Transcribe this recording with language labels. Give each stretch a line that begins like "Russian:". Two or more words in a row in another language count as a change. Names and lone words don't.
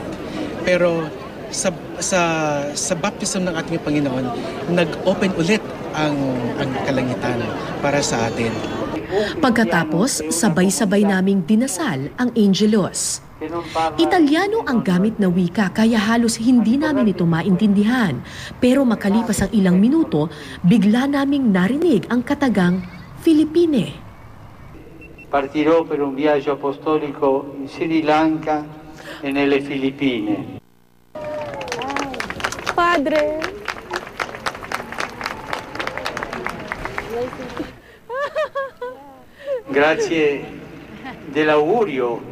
Filipino: Pero sa baptism ng ating Panginoon, nag-open ulit ang kalangitan para sa atin. Pagkatapos, sabay-sabay naming dinasal ang Angelus. Italyano ang gamit na wika kaya halos hindi namin ito maintindihan. Pero makalipas ang ilang minuto, bigla naming narinig ang katagang Filipine.
Italian: Partirò per un viaggio apostolico in Sri Lanka e nelle Filippine. Padre! Grazie dell'augurio.